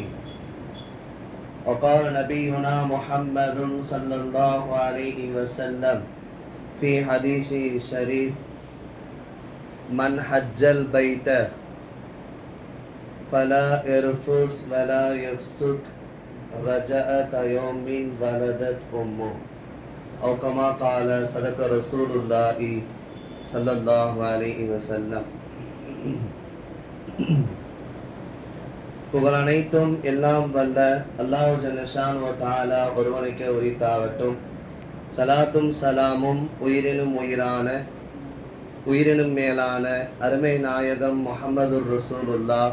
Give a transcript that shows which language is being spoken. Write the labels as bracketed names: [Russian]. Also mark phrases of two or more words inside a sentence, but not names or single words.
[Arabic] وقال نبينا محمد صلى الله عليه وسلم في حديثه الشريف من حج البيت فلا يرفث ولا يفسق رجع كيوم ولدت أمه أو كما قال صدق رسول الله صلى الله عليه وسلم. [Tamil] புகழ் அனைத்தும் எல்லாம் வல்ல அல்லாஹ் [Arabic] جل شأنه وتعالى [Tamil] ஒருவனுக்கே உரித்தாகட்டும். சலாத்தும் சலாமும் உயிரினும் உயிரான உயிரினும் மேலான அருமை நாயகம் [Arabic] محمد رسول الله